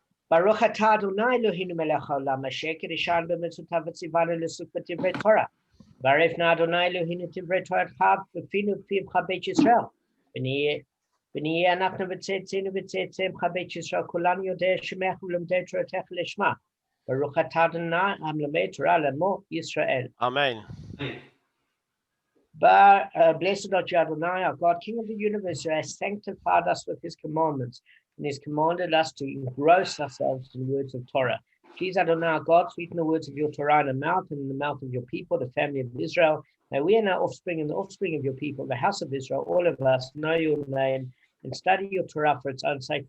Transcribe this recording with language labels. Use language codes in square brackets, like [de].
[he] Baruch atah Adonai Eloheinu melech haolam asher קידשנו במצוותיו וציוונו לעסוק בדברי תורה. ברך נא אדוני אלוהינו דברי תורתך בפינו ופיך בית ישראל. ונהיה אנחנו וצאצאינו וצאצאיהם בית ישראל, כולנו יודעי שמך ולומדי תורתך לשמה. ברוך אתה אדוני המלמד תורה לעמו ישראל. Amen. [en] Blessed art you, Adonai, our God, King of the universe, who has sanctified us with his commandments and has commanded us to engross ourselves in the words of Torah. Please, Adonai, our God, sweeten the words of your Torah in the mouth and in the mouth of your people, the family of Israel. May we and our offspring and the offspring of your people, the house of Israel, all of us, know your name and study your Torah for its own sake.